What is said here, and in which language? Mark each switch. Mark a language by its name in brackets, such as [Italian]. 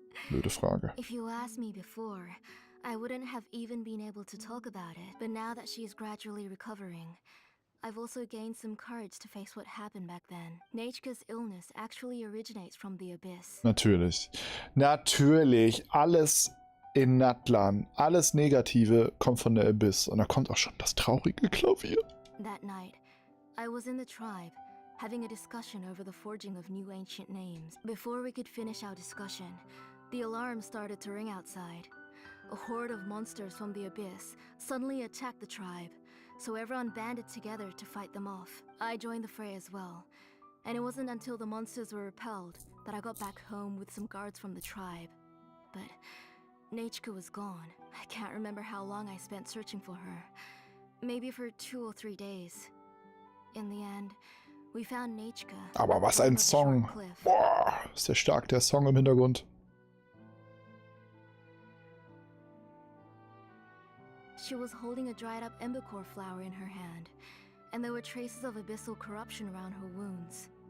[German] Blöde Frage. [English] If you asked me before, I wouldn't have even been able to talk about it. But now that she's gradually recovering, I've also gained some courage to face what happened back then. Nechka's illness actually originates from the abyss. [German] Natürlich. Natürlich. Alles in Natlan, alles Negative kommt von der Abyss. Und da kommt auch schon das traurige Klavier. [English] That night, I was in the tribe, having a discussion over the forging of new ancient names. Before we could finish our discussion, the alarm started to ring outside. A horde of monsters from the abyss suddenly attacked the tribe, so everyone banded together to fight them off. I joined the fray as well, and it wasn't until the monsters were repelled that I got back home with some guards from the tribe. But Nechka was gone. I can't remember how long I spent searching for her. Maybe for 2 or 3 days. In the end, we found Nechka. [German] Aber was ein Song. Boah, ist der stark, der Song im Hintergrund. [English] She was holding a dried up embercore flower in her hand, and there were traces of abyssal corruption around her wounds.